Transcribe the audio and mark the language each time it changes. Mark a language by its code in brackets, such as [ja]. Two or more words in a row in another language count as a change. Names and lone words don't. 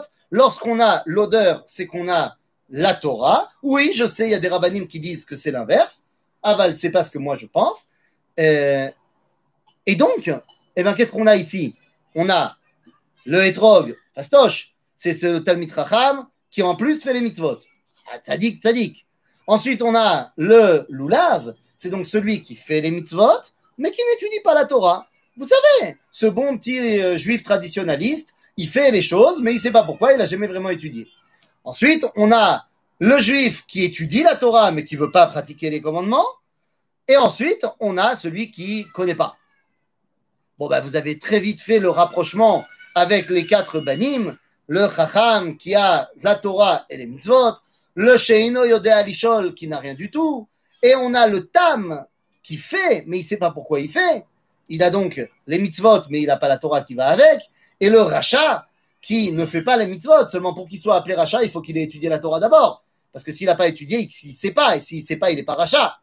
[fr] Lorsqu'on a l'odeur, c'est qu'on a la Torah. Oui, je sais, il y a des rabbanim qui disent que c'est l'inverse. Aval, c'est pas ce que moi je pense. Et donc, eh ben, qu'est-ce qu'on a ici? On a le hétrog, fastoche, c'est ce [he] תלמיד חכם [fr] qui en plus fait les mitzvot. [he] Ah, צדיק, צדיק. [fr] Ensuite, on a le lulav, c'est donc celui qui fait les mitzvot, mais qui n'étudie pas la Torah. Vous savez, ce bon petit juif traditionnaliste, il fait les choses, mais il ne sait pas pourquoi, il n'a jamais vraiment étudié. Ensuite, on a le juif qui étudie la Torah, mais qui ne veut pas pratiquer les commandements. Et ensuite, on a celui qui ne connaît pas. Bon, ben, vous avez très vite fait le rapprochement avec les 4 banim, le chacham qui a la Torah et les mitzvot, le [he] שאינו יודע לשאול [fr] qui n'a rien du tout, et on a le tam qui fait, mais il ne sait pas pourquoi il fait. Il a donc les mitzvot, mais il n'a pas la Torah qui va avec, et le rachat qui ne fait pas les mitzvot. Seulement pour qu'il soit appelé rachat, il faut qu'il ait étudié la Torah d'abord. Parce que s'il n'a pas étudié, il ne sait pas, et s'il ne sait pas, il n'est pas rachat.